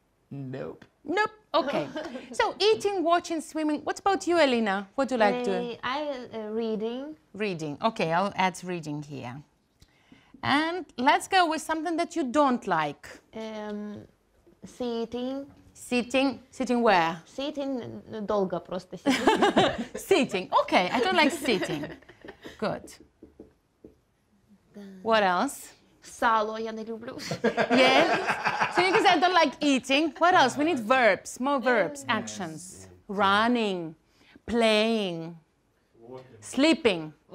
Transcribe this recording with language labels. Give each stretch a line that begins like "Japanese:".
English: Nope. Nope. Okay. So eating, watching, swimming. What about you, Elena? What do you like to? Reading. Reading. Okay, I'll add reading here. And let's go with something that you don't like. Sitting. Sitting. Sitting where? Sitting
Russian: долго просто сидеть.
English: Sitting. Okay, I don't like sitting. Good. What else?
Russian: Сало я не люблю.
English: Yes. So you can say I don't like eating. What else? We need verbs, more verbs, actions. Running, playing, sleeping.